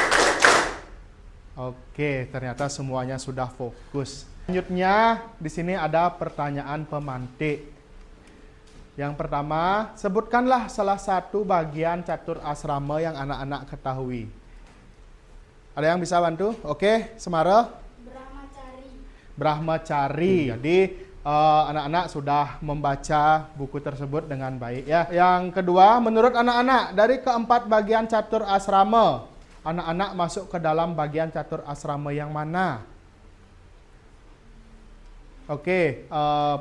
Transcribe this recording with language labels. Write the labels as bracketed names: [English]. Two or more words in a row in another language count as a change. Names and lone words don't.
[Indonesian] Oke, ternyata semuanya sudah fokus. Selanjutnya di sini ada pertanyaan pemantik. Yang pertama, sebutkanlah salah satu bagian catur asrama yang anak-anak ketahui. Ada yang bisa bantu? Oke, Semara. Brahmacari. Brahmacari. Jadi anak-anak sudah membaca buku tersebut dengan baik ya. Yang kedua, menurut anak-anak dari keempat bagian catur asrama, anak-anak masuk ke dalam bagian catur asrama yang mana? Oke, Puspita.